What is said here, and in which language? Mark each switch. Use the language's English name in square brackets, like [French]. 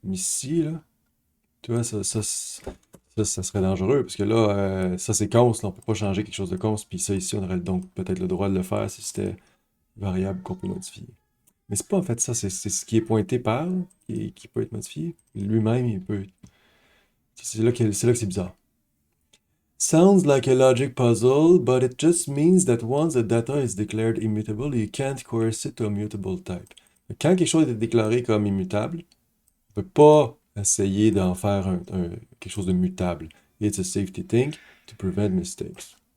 [French] Mais ici, là, tu vois, ça serait dangereux, parce que là, ça c'est const, là, on peut pas changer quelque chose de const, puis ça ici, on aurait donc peut-être le droit de le faire si c'était variable qu'on peut modifier. Mais c'est pas en fait ça, c'est ce qui est pointé par, qui peut être modifié. Lui-même, il peut... C'est là que c'est bizarre. [English] Sounds like a logic puzzle, but it just means that once the data is declared immutable, you can't coerce it to a mutable type. [French] Quand quelque chose est déclaré comme immutable, on peut pas essayer d'en faire quelque chose de mutable. [English] It's a safety thing to prevent mistakes.